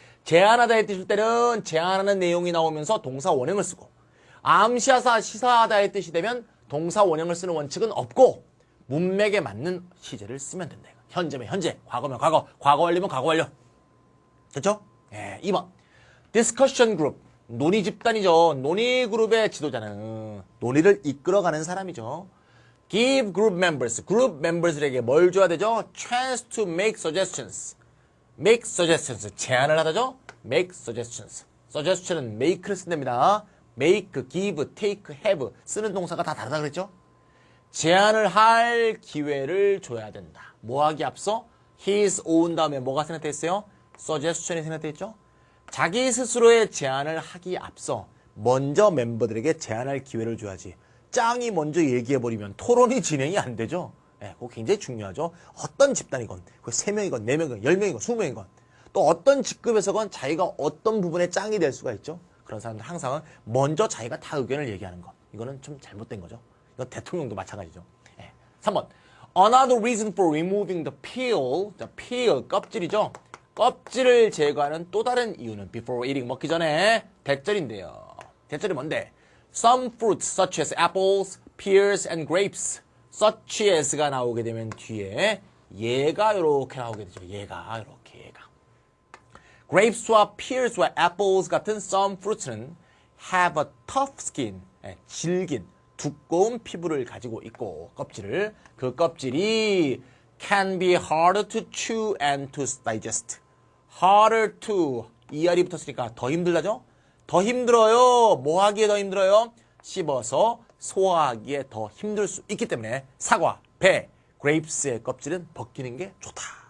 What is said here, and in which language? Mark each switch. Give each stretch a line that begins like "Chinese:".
Korean: 제안하다의 뜻일 때는 제안하는 내용이 나오면서 동사 원형을 쓰고 암시하다, 시사하다의 뜻이 되면 동사 원형을 쓰는 원칙은 없고 문맥에 맞는 시제를 쓰면 된다. 현재면 현재, 과거면 과거, 과거 완료면 과거 완료. 됐죠? 예, 2번.
English: discussion group,
Korean: 논의 집단이죠. 논의 그룹의 지도자는 논의를 이끌어가는 사람이죠.
English: give group members,
Korean: 그룹 멤버들에게 뭘 줘야 되죠?
English: chance to make suggestions. make suggestions,
Korean: 제안을 하다죠? make suggestions. suggestion은 make를 쓴답니다. make, give, take, have 쓰는 동사가 다 다르다 그랬죠? 제안을 할 기회를 줘야 된다. 뭐 하기 앞서?
English: his own
Korean: 다음에 뭐가 생략돼 있어요? suggestion이 생략돼 있죠? 자기 스스로의 제안을 하기 앞서 먼저 멤버들에게 제안할 기회를 줘야지. 짱이 먼저 얘기해버리면 토론이 진행이 안 되죠. 네, 그거 굉장히 중요하죠. 어떤 집단이건, 3명이건, 4명이건, 10명이건, 20명이건, 또 어떤 직급에서건 자기가 어떤 부분에 짱이 될 수가 있죠. 그런 사람들 항상 먼저 자기가 다 의견을 얘기하는 것. 이거는 좀 잘못된 거죠. 이건 대통령도 마찬가지죠. 네. 3번.
English: Another reason for removing the peel.
Korean: 자, peel, 껍질이죠. 껍질을 제거하는 또 다른 이유는
English: before eating,
Korean: 먹기 전에 대절인데요. 대절이 뭔데?
English: Some fruits such as apples, pears, and grapes.
Korean: such as가 나오게 되면 뒤에 얘가 이렇게 나오게 되죠. 얘가 이렇게 얘가.
English: grapes와 pears와 apples
Korean: 같은
English: some fruits는 have a tough skin.
Korean: 질긴, 두꺼운 피부를 가지고 있고 껍질을 그 껍질이
English: can be harder to chew and to digest. harder to
Korean: ER이 붙었으니까 더 힘들다죠? 더 힘들어요. 뭐 하기에 더 힘들어요? 씹어서 소화하기에 더 힘들 수 있기 때문에 사과, 배, grapes의 껍질은 벗기는 게 좋다.